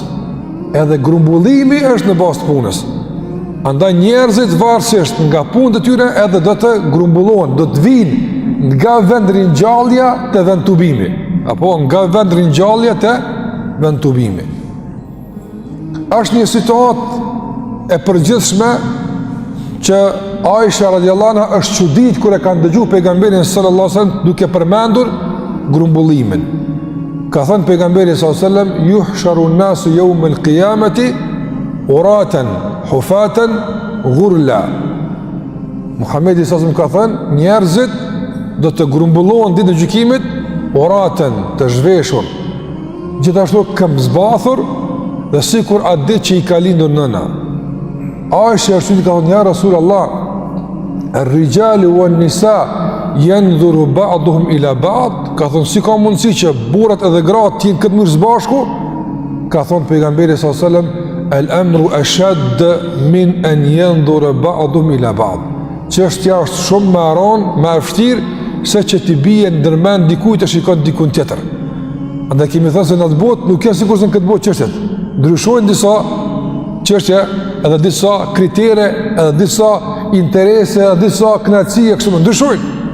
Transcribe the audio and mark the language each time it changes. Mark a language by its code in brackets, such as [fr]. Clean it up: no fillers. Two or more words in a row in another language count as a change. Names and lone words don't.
[sq] Edhe grumbullimi është në bazë të punës. Andaj njerëzit varësisht nga punët e tyre edhe do të grumbullohen, do të vinë nga vend ringjallja te vend tubimi, apo nga vend ringjallja te vend tubimi. Është një situatë e përgjithshme që Aisha [ar] رضي الله عنها [sq] është çudit kur e kanë dëgjuar pejgamberin [ar] صلى الله عليه وسلم [sq] duke përmendur grumbullimin. Ka thënë pejgamberi [ar] صلى الله عليه وسلم يحشر الناس يوم القيامة عراة حفاة غرلا. [sq] Muhamedi sallallahu alajhi wasallam ka thënë, njerëzit do të grumbullohen ditën e gjykimit uratan, të zhveshur, gjithashtu këmbëzbathur, dhe sikur atë ditë që i ka lindur nëna. Aisha arsyti ka thënë, [ar] يا رسول الله الرجال والنساء ينظر بعضهم إلى بعض, [sq] ka thonë si ka mundësi që burrat edhe gratë të jenë këtë mënyrë së bashku? Ka thonë pejgamberi [ar] صلى الله عليه وسلم الأمر أشد من أن ينظر بعضهم إلى بعض. [sq] Çështja është shumë më e rëndë, më e vështirë se që t'i bie ndërmend dikujt të shikon dikun tjetër. Andaj kemi thënë se në atë botë nuk janë sikur se në këtë botë çështjet. Ndryshojnë disa çështje, edhe disa kritere, edhe disa interese, edhe disa kënaqësi kështu më ndryshojnë.